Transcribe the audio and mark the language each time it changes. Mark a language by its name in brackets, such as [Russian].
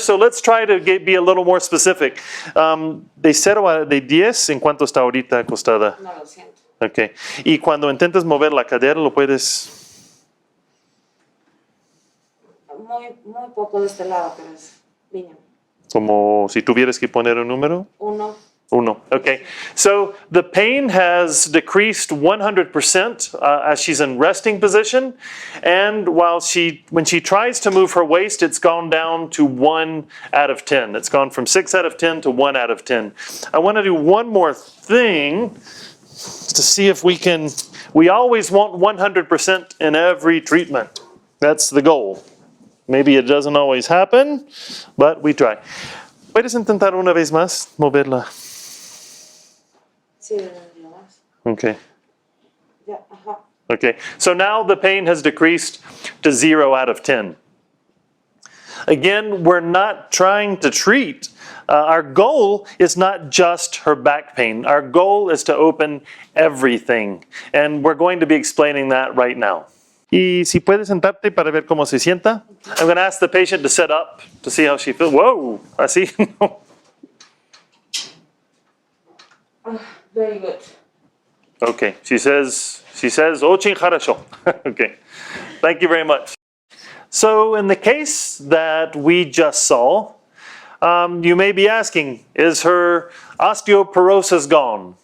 [English] So let's try to be a little more specific. [Spanish] De 0 a 10, ¿en cuánto está ahorita acostada? No lo siento. Okay. Y cuando intentes mover la cadera, ¿lo puedes? Muy poco de este lado, pero es mínimo. Como si tuvieras que poner un número. 1. 1. Okay. [English] So the pain has decreased 100% as she's in resting position. And when she tries to move her waist, it's gone down to 1 out of 10. It's gone from 6 out of 10 to 1 out of 10. I want to do one more thing to see if we always want 100% in every treatment. That's the goal. Maybe it doesn't always happen, but we try. [Spanish] ¿Puedes intentar una vez más moverla? Sí, nada más. Okay. Ya, ajá. Okay. [English] So now the pain has decreased to 0 out of 10. Again, we're not trying to treat. Our goal is not just her back pain. Our goal is to open everything. And we're going to be explaining that right now. [Spanish] Y si puedes sentarte para ver cómo se sienta. [English] I'm going to ask the patient to sit up to see how she feels. [Spanish] Whoa, así. [English] Very good. Okay, she says, [Russian] очень хорошо. [English] Okay, thank you very much. So in the case that we just saw, you may be asking, is her osteoporosis gone?